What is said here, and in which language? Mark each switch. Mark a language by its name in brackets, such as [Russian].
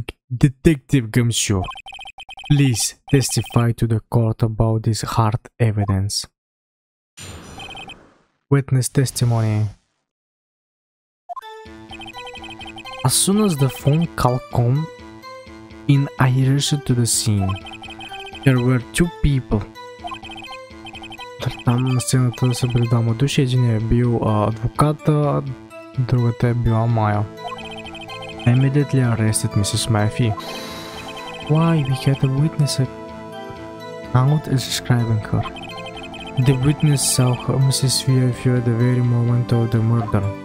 [English] Detective Gumshoe, please testify to the court about this hard evidence. Witness testimony. As soon as the phone call came in, I rushed to the scene. There were two people. [Bulgarian] Там на сцената са били двама души. Един е бил адвоката, другата е била Майя. [English] I immediately arrested Mrs. Murphy. Why? We had a witness account describing her. The witness saw her, Mrs. Murphy at the very moment of the murder.